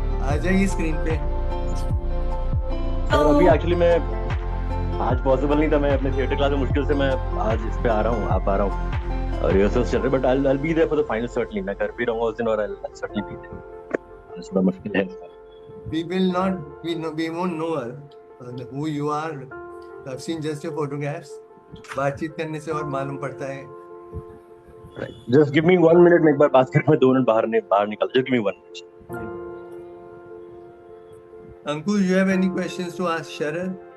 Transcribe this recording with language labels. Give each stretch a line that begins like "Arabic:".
Hindi: आ जाइए स्क्रीन पे। सर अभी एक्चुअली मैं आज पॉसिबल नहीं था, मैं अपने थिएटर क्लास में मुश्किल से मैं आज इस पे आ रहा हूँ, आप आ रहा हूँ, रिहर्सल्स चल रहे,
English: But I be there for the final certainly.
Hindi: मैं घर पे रहूंगा उस दिन और
English: I certainly be there.
Hindi: थोड़ा मुश्किल है।
English: We will not, we won't know who you are. I've seen just your photographs.
Hindi: बातचीत करने से और मालूम पड़ता है।
English: just give me 1 minute,
Hindi: मैं एक बार बात करके मैं 2 मिनट बाहर निकल।
English: Just give me 1 minute. Ankush, you have any questions to ask Sharad?